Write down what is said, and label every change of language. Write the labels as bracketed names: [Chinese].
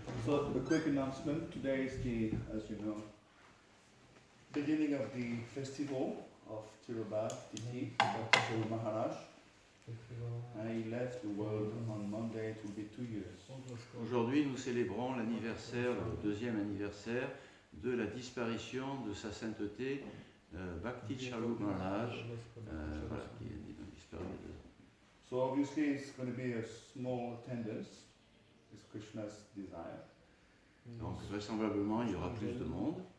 [English] So the quick announcement, today is the, as you know, beginning of the festival of Tirubhav Tithi, Bhakti Maharaj. And he left the world on Monday, it will be 2 years. [French] Aujourd'hui, nous célébrons l'anniversaire, le deuxième anniversaire de la disparition de sa sainteté Bhakti Charu Maharaj, voilà, qui est disparu. [English] So obviously it's going to be a small attendance, it's Krishna's desire. [French] Donc vraisemblablement, il y aura plus de monde.